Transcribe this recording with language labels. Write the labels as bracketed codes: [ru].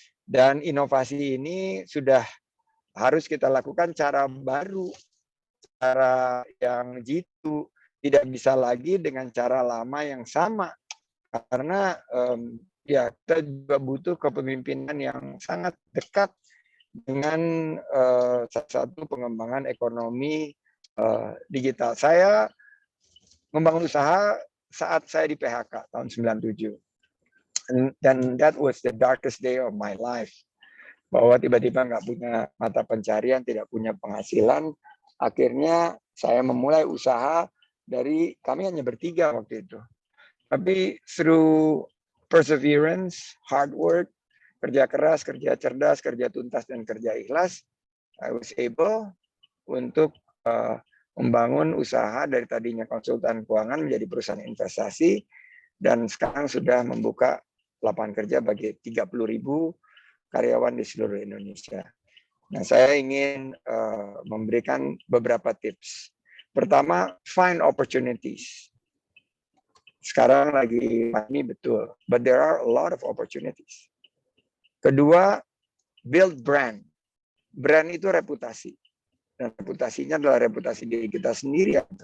[id] Dan inovasi ini sudah harus kita lakukan cara baru, cara yang jitu, tidak bisa lagi dengan cara lama yang sama, karena ya kita juga butuh kepemimpinan yang sangat dekat dengan salah satu pengembangan ekonomi digital. Saya membangun usaha saat saya di PHK tahun 97. Dan [en] that was the darkest day of my life. [id] Bahwa tiba-tiba nggak punya mata pencarian, tidak punya penghasilan. Akhirnya saya memulai usaha dari, kami hanya bertiga waktu itu. Tapi [en] through perseverance, hard work, [id] kerja keras, kerja cerdas, kerja tuntas, dan kerja ikhlas, [en] I was able [id] untuk membangun usaha dari tadinya konsultan keuangan menjadi perusahaan investasi, dan sekarang sudah membuka lapangan kerja bagi 30.000 karyawan di seluruh Indonesia. Nah, saya ingin memberikan beberapa tips. Pertama, [en] find opportunities. [id] Sekarang lagi pandemi betul, [en] but there are a lot of opportunities. [id] Kedua, [en] build brand. [id] Brand itu reputasi. Dan reputasinya adalah reputasi diri kita sendiri.